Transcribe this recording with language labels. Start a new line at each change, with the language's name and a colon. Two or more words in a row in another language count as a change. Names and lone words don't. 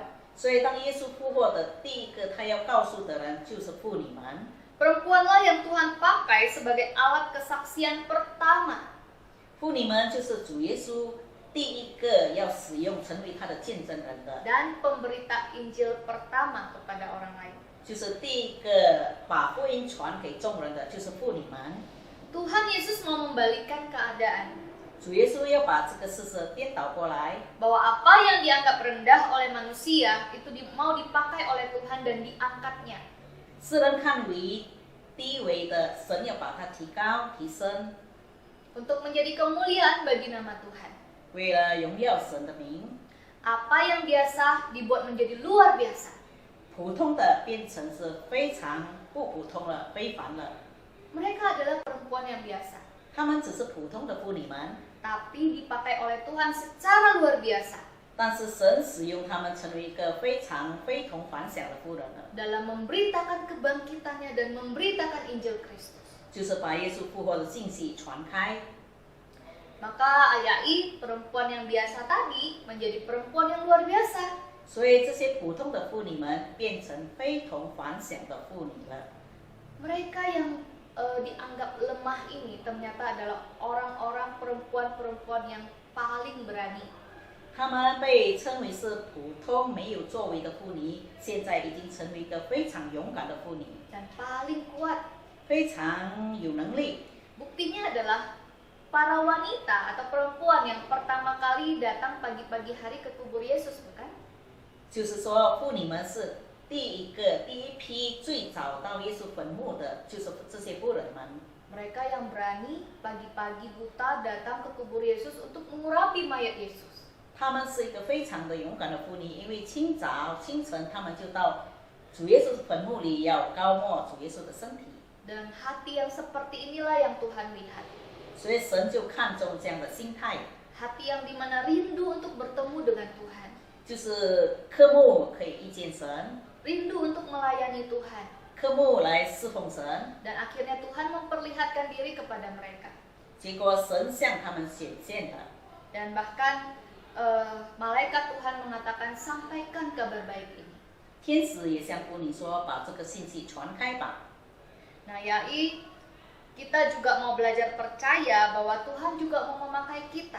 Chinese: 所以，当耶稣复活的第一个，他要告诉的人就是妇女们。
Indonesian: Perempuanlah yang Tuhan pakai sebagai alat kesaksian pertama.
Chinese: 妇女们就是主耶稣第一个要使用成为他的见证人的，
Indonesian: Dan pemberita Injil pertama kepada orang lain.
Chinese: 就是第一个把福音传给众人的，就是妇女们。
Indonesian: Tuhan Yesus mau membalikkan keadaan.
Chinese: 主耶稣要把这个事实颠倒过来，
Indonesian: Bahwa apa yang dianggap rendah oleh manusia itu mau dipakai oleh Tuhan dan diangkatnya.
Chinese: 世人看为低微的，神要把它提高、提升，
Indonesian: Untuk menjadi kemuliaan bagi nama Tuhan.
Chinese: 为了荣耀神的名。
Indonesian: Apa yang biasa dibuat menjadi luar biasa.
Chinese: 普通的变成是非常不普通了、非凡了。
Indonesian: Mereka adalah perempuan yang biasa,
Chinese: 她们只是普通的妇女们，
Indonesian: tapi dipakai oleh Tuhan secara luar biasa
Chinese: 但是神使用她们成为一个非常非同凡响的妇人了，
Indonesian: dalam memberitakan kebangkitannya dan memberitakan Injil Kristus.
Chinese: 就是把耶稣复活的信息传开。
Indonesian: Maka ayai perempuan yang biasa tadi menjadi perempuan yang luar biasa.
Chinese: 所以这些普通的妇女们变成非同凡响的妇女了。
Indonesian: Mereka yang dianggap lemah ini ternyata adalah orang-orang perempuan-perempuan yang paling berani.
Chinese: 她们被称为是普通没有作为的妇女，现在已经成为一个非常勇敢的妇女，
Indonesian: Dan paling kuat.
Chinese: 非常有能力。
Indonesian: Buktinya adalah para wanita atau perempuan yang pertama kali datang pagi-pagi hari ke kubur Yesus, bukan?
Chinese: 就是说，妇女们是第一批最早到耶稣坟墓的，就是这些妇人们。
Indonesian: Mereka yang berani pagi-pagi buta datang ke kubur Yesus untuk mengurapi mayat Yesus.
Chinese: 她们是一个非常的勇敢的妇女，因为清晨，她们就到主耶稣坟墓里要高抹主耶稣的身体。
Indonesian: Dan hati yang seperti inilah yang Tuhan lihat.
Chinese: 所以神就看重这样的心态，
Indonesian: Hati yang dimana rindu untuk bertemu dengan Tuhan.
Chinese: 就是科目可以遇见神，
Indonesian: Rindu untuk melayani Tuhan.
Chinese: 科目来侍奉神，
Indonesian: Dan akhirnya Tuhan memperlihatkan diri kepada mereka.
Chinese: 结果神向他们显现了。
Indonesian: Dan bahkan malaikat Tuhan mengatakan sampaikan kabar baik ini.
Chinese: 天使也向妇女说：“把这个信息传开吧。”
Indonesian: Nah, yai kita juga mau belajar percaya bahwa Tuhan juga mau memakai kita.